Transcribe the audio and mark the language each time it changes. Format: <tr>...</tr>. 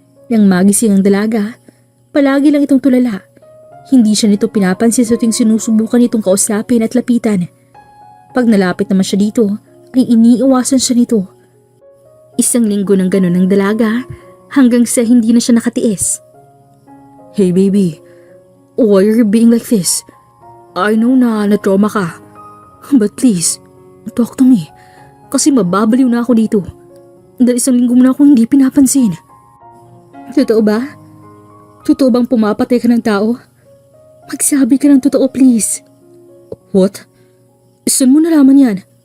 <tl>Nang magising ang dalaga, palagi lang itong tulala. Hindi siya nito pinapansin sa tuwing sinusubukan nitong kausapin at lapitan. Pag nalapit naman siya dito, ay iniiwasan siya nito. 1 linggo ng ganun ang dalaga hanggang sa hindi na siya nakatiis.</tl> <en>Hey baby, why are you being like this? I know</en> <tl>na na-trauma ka.</tl> <en>But please, talk to me.</en> <tl>Kasi mababaliw na ako dito. Dahil 1 linggo mo na akong hindi pinapansin. Totoo ba? Totoo bang pumapatay ka ng tao? Magsabi ka ng totoo please.</tl> <en>What?</en> <tl>Saan mo nalaman yan?</tl>